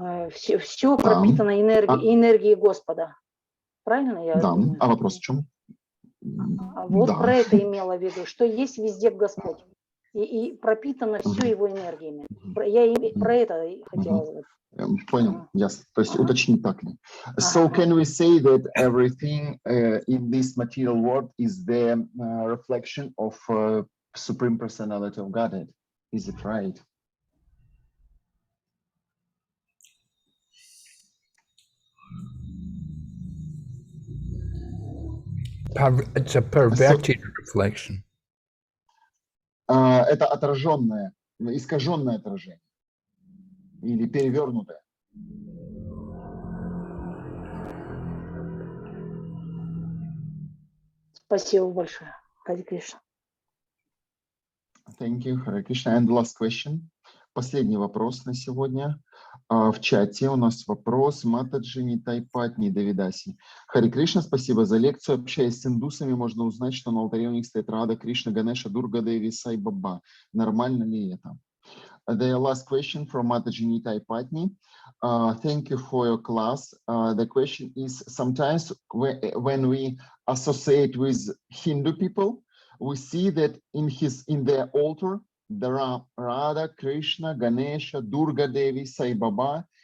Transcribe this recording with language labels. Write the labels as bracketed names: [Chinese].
[Russian] Все пропитано энергией Господа. Правильно я думаю? А вопрос в чем? Вот про это имела в виду, что есть везде Господь. И пропитано все его энергиями. Я про это хотела сказать. Понял, ясно. То есть уточнить так ли. [English] So can we say that everything in this material world is the reflection of Supreme Personality of Godhead? Is it right? It's a perverted reflection. [Russian] Это отраженное, искаженное отражение. Или перевернутое. Спасибо большое. Харе Кришна. [English] Thank you, Hare Krishna. And the last question. [Russian] Последний вопрос на сегодня. В чате у нас вопрос Матаджи Нитайпатни Давидаси. Харе Кришна, спасибо за лекцию. Общаясь с индусами, можно узнать, что на алтаре у них стоит Рада, Кришна, Ганеша, Дурга, Деви, Сай Баба. Нормально ли это? [English] The last question from Mataji Nitai Patni. Thank you for your class. The question is, sometimes when we associate with Hindu people, we see that in their altar there are Radha, Krishna, Ganesha, Durga Devi, Sai Baba.